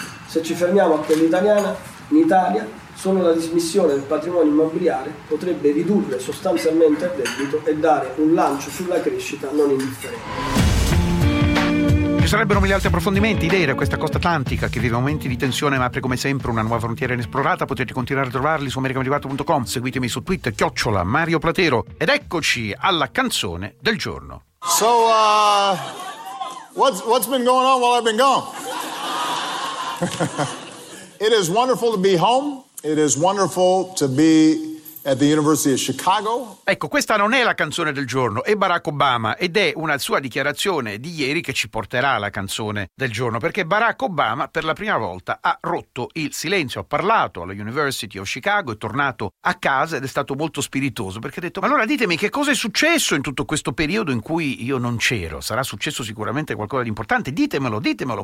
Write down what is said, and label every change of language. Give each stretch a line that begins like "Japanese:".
Italian: Se ci fermiamo a quella italiana, in Italia solo la dismissione del patrimonio immobiliare potrebbe ridurre sostanzialmente il debito e dare un lancio sulla crescita non indifferente. Ci sarebbero mille altri approfondimenti, idee da questa costa atlantica che vive momenti di tensione ma apre come sempre una nuova frontiera inesplorata. Potete continuare a trovarli su americamediguato.com. Seguitemi su Twitter, @MarioPlatero. Ed eccoci alla canzone del giorno.
English: So, what's been going on while I've been gone? It is wonderful to be home. It is wonderful to be at the University of Chicago.
Italian: Ecco, questa non è la canzone del giorno, è Barack Obama, ed è una sua dichiarazione di ieri che ci porterà alla canzone del giorno, perché Barack Obama per la prima volta ha rotto il silenzio, ha parlato alla University of Chicago, è tornato a casa ed è stato molto spiritoso, perché ha detto: ma allora ditemi che cosa è successo in tutto questo periodo in cui io non c'ero, sarà successo sicuramente qualcosa di importante, ditemelo.